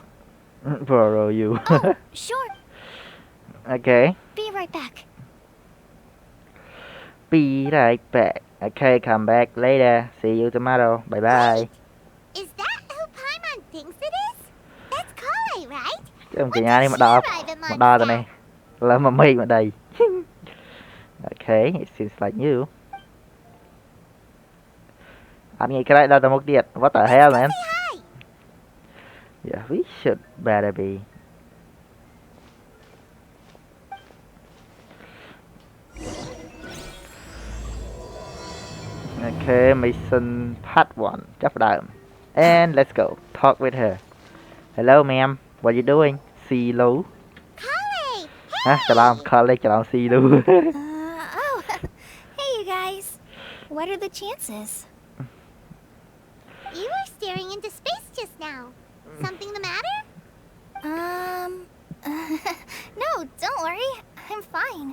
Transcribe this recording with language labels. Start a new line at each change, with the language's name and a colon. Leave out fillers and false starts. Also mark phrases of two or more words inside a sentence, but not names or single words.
English: borrow you Oh, sure. Okay Be right back. be right back okay come back later see you tomorrow bye bye Wait, is that who Paimon thinks it is? That's Kale, right?
Khmer: ខ្ញុំកញ្ញានេះមកដល់ទៅនេះលើមកមេឃមកដី
English: Okay it seems like you
Khmer: អត់ងាយក្រែកដល់ទៅមុខទៀត
English: What the hell man Hi. Yeah, we should better be. Okay, mission part 1 ចាប់ផ្ដើម and let's go talk with her. Hello ma'am, what you doing? Seelie. Kale!
Khmer: ច្រឡំ Kale ច្រឡំ Seelie.
English: Oh, hey you guys. What are the chances? You were staring into space just now. Something the matter? No, don't worry. I'm fine.